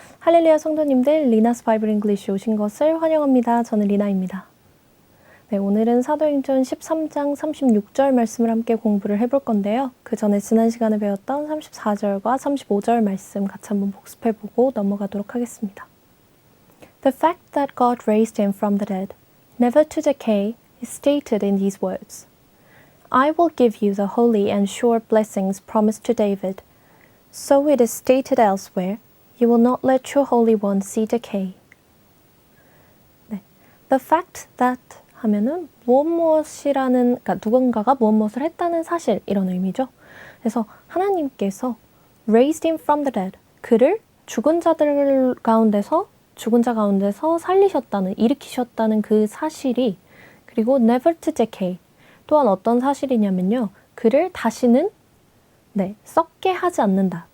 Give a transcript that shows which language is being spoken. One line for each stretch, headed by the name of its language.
Korean: 할렐루야 성도님들, Lina's Bible English 오신 것을 환영합니다. 저는 리나입니다. 네, 오늘은 사도행전 13장 36절 말씀을 함께 공부를 해볼 건데요. 그 전에 지난 시간에 배웠던 34절과 35절 말씀 같이 한번 복습해보고 넘어가도록 하겠습니다.
English: The fact that God raised him from the dead, never to decay, is stated in these words. I will give you the holy and sure blessings promised to David. So it is stated elsewhere, you will not let your Holy One see decay.
Korean: 네.
English: The fact that
Korean: 하면은 무엇이라는, 그러니까 누군가가 무엇을 했다는 사실, 이런 의미죠. 그래서 하나님께서
English: raised him from the dead,
Korean: 그를 죽은 자 가운데서 살리셨다는, 일으키셨다는 그 사실이, 그리고
English: never to decay,
Korean: 또한 어떤 사실이냐면요, 그를 다시는 썩게 하지 않는다.